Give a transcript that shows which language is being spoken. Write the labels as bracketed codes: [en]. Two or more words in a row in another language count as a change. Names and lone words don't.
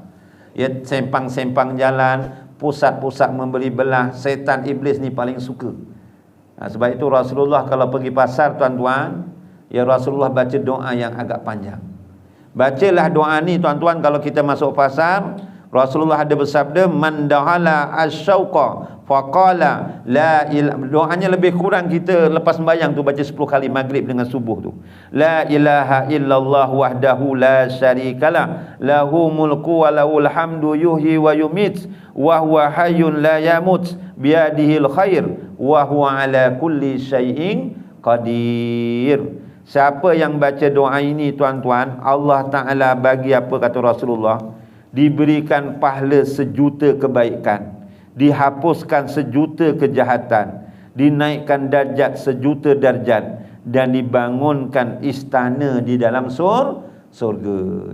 [ms] Ya, sempang-sempang jalan, pusat-pusat membeli belah, syaitan iblis ni paling suka. Sebab itu Rasulullah kalau pergi pasar tuan-tuan, ya Rasulullah baca doa yang agak panjang. Bacalah doa ni tuan-tuan kalau kita masuk pasar. Rasulullah ada bersabda, [ar] من دخل السوق فقال لا إله, [ms] doanya lebih kurang kita lepas sembahyang tu baca 10 kali maghrib dengan subuh tu. [ar] لا إله إلا الله وحده لا شريك له له الملك وله الحمد يحيي ويميت وهو حي لا يموت بيده الخير وهو على كل شيء قدير. [ms] Siapa yang baca doa ini tuan-tuan, Allah Ta'ala bagi apa kata Rasulullah? Diberikan pahala 1,000,000 kebaikan, dihapuskan 1,000,000 kejahatan, dinaikkan darjat 1,000,000 darjat, dan dibangunkan istana di dalam surga.